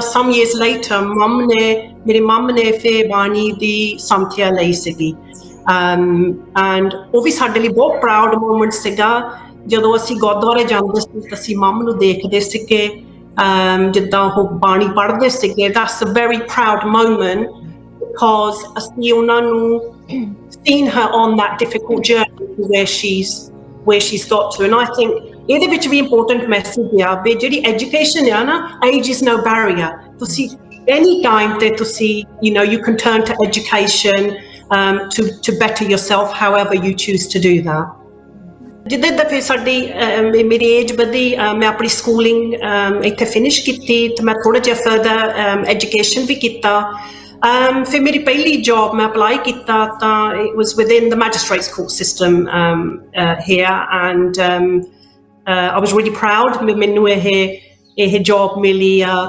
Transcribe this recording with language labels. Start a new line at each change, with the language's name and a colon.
Punjabi: ਸਮ years later ਮੇਰੇ ਮਮ ਨੇ ਫਿਰ ਬਾਣੀ ਦੀ ਸੰਥਿਆ ਲਈ ਸੀਗੀ, ਐਂਡ ਉਹ ਵੀ ਸਾਡੇ ਲਈ ਬਹੁਤ ਪ੍ਰਾਊਡ ਮੂਮੈਂਟ ਸੀਗਾ। ਜਦੋਂ ਅਸੀਂ ਗੁਰਦੁਆਰੇ ਜਾਂਦੇ ਸੀ ਤਾਂ ਅਸੀਂ ਮਮ ਨੂੰ ਦੇਖਦੇ ਸੀਗੇ ਜਿੱਦਾਂ ਉਹ ਬਾਣੀ ਪੜ੍ਹਦੇ ਸੀਗੇ।
English: That's a very proud moment because
Punjabi: ਅਸੀਂ ਉਹਨਾਂ ਨੂੰ
English: seen her on that difficult journey to where she's got to, and I think
Punjabi: ਇਹਦੇ ਵਿੱਚ ਵੀ
English: important message
Punjabi: ਆ ਵੀ ਜਿਹੜੀ
English: education
Punjabi: ਆ ਨਾ,
English: age is no barrier.
Punjabi: ਤੁਸੀਂ
English: any time
Punjabi: ਤੇ ਤੁਸੀਂ
English: you can turn to education to better yourself however you choose to do that.
Punjabi: ਜਿੱਦਾਂ ਜਿੱਦਾਂ ਫਿਰ ਸਾਡੀ ਮੇਰੀ ਏਜ ਵਧੀ, ਮੈਂ ਆਪਣੀ ਸਕੂਲਿੰਗ ਇੱਥੇ ਫਿਨਿਸ਼ ਕੀਤੀ ਤੇ ਮੈਂ ਥੋੜ੍ਹਾ ਜਿਹਾ ਫਰਦਰ ਐਜੂਕੇਸ਼ਨ ਵੀ ਕੀਤਾ। ਫਿਰ ਮੇਰੀ ਪਹਿਲੀ ਜੌਬ ਮੈਂ ਅਪਲਾਈ ਕੀਤਾ ਤਾਂ
English: it was within the magistrates court system here, and I was really proud
Punjabi: ਮੈਨੂੰ ਇਹ ਜੌਬ ਮਿਲੀ ਆ।